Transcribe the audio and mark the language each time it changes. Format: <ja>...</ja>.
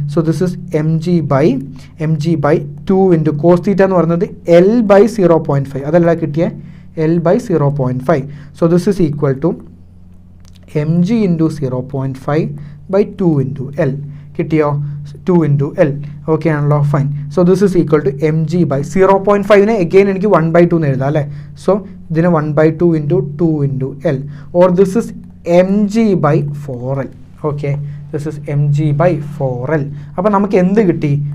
<en>so this is mg by 2 into cos theta</en> <ml>എന്ന് പറയുന്നത്</ml> <en>l by 0.5.</en> <ml>അതല്ല കിട്ടിയ l by 0.5.</ml> <en>so this is equal to mg into 0.5 by 2 into l.</en> <ml>കിട്ടിയോ? 2 into L. Okay ആണല്ലോ, fine.</ml> <en>so this is equal to M G by 0.5നെ again</en> <ml>എനിക്ക് 1/2 എന്ന് എഴുതാം അല്ലേ.</ml> <en>So ഇതിന് 1/2 into 2 into L, or this is M G by 4L. Okay, this is M G by 4L.</en> <ml>അപ്പോൾ നമുക്ക് എന്ത് കിട്ടി?</ml>